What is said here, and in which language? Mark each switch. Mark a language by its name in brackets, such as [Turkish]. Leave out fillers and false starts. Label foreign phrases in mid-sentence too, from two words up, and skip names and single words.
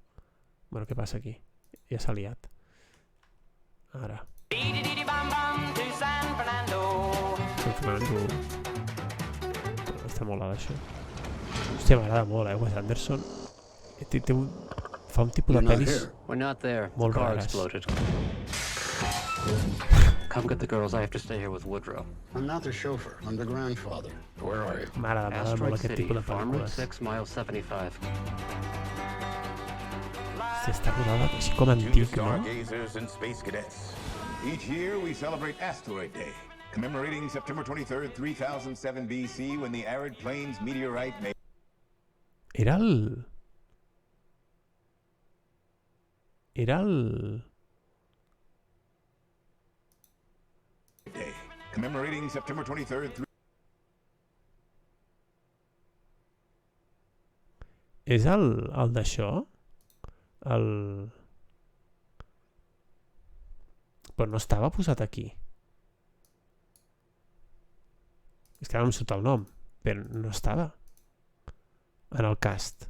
[Catalan] Bueno, què passa aquí? Ja s'ha liat. Ara. San Fernando. Està molt alt, això. Hòstia, m'agrada molt, Wes Anderson. Fa un tipus de pel·lis molt rares. [English] Come get the girls. I have to stay here with Woodrow. I'm not the chauffeur. I'm the grandfather. Where are you? [Catalan] M'agrada molt Asteroid aquest City, tipus de [English] Farm Route [Catalan] pel·lícules. [English] 6, mile 75. [Catalan] Està rodada així com Junior antic, no? [English] stargazers and space cadets. Each year we celebrate Asteroid Day, commemorating September 23rd, 3007 BC, when the arid plains meteorite made [Catalan] Era el... Era el... [English] Day, commemorating September 23rd. [Catalan] És el d'això? El... Però no estava posat aquí. És que ara em surt el nom, però no estava en el cast.